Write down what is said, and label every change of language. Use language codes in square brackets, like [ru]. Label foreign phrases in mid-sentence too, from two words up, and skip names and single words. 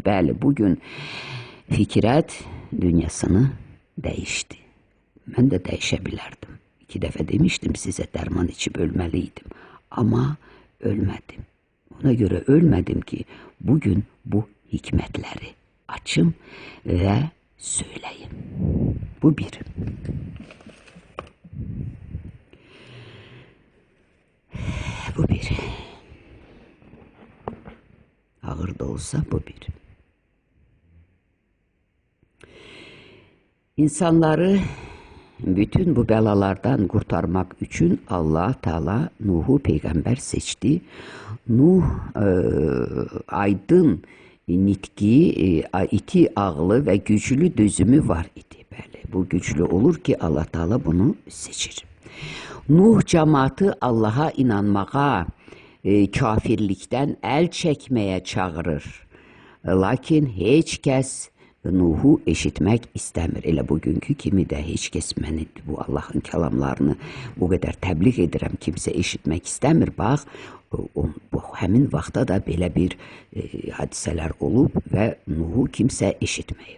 [az] Bəli, bugün fikrət dünyasını dəyişdi. Mən də dəyişə bilərdim. 2 dəfə demişdim sizə, dərman içib ölməliydim. Amma ölmədim. Ona görə ölmədim ki, bugün bu hikmətləri açım və söyləyim. Bu bir. Bu bir. Ağır da olsa bu bir. [tr] İnsanları bütün bu belalardan kurtarmak için Allah Teala Nuh'u peygamber seçti. [az] Nuh aydın nitki, iti ağlı ve güçlü dözümü var idi. Bəli, bu güçlü olur ki Allah Teala bunu seçir. [tr] Nuh cemaati Allah'a inanmağa, kafirlikten el çekmeye çağırır. [az] Lakin heç kəs Nuh'u eşitmək istəmir. Elə bugünkü kimi də heç kəs məni bu Allah'ın kəlamlarını bu qədər təbliğ edirəm, kimsə eşitmək istəmir. Bax, həmin vaxtda da belə bir hadisələr olub və Nuh'u kimsə eşitməyib.